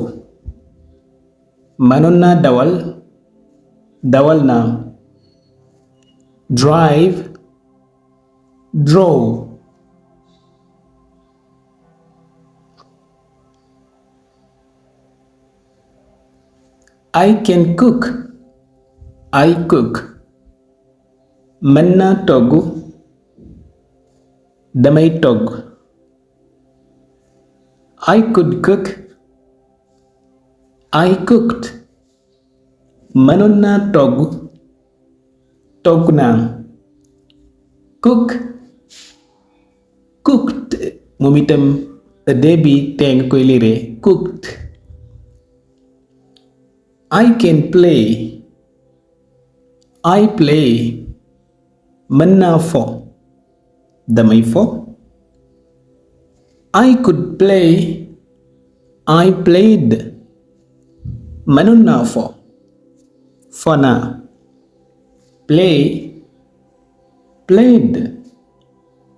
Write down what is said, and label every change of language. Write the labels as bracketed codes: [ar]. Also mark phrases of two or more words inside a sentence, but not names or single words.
[wo] mënoon naa dawal, dawal naa. [en] Drive, drove. I can cook, I cook. [wo] mën naa togg, damay togg. [en] I could cook, I cooked. [wo] mënoon naa togg, togg naa. [en] Cook, cooked. [wo] moom itam dee bi tee nga koy lire cooked. [en] I can play, I play. [wo] mën naa fo, damay fo. [en] I could play, I played. [wo] mënoon naa fo, fo naa. [en] Play, played.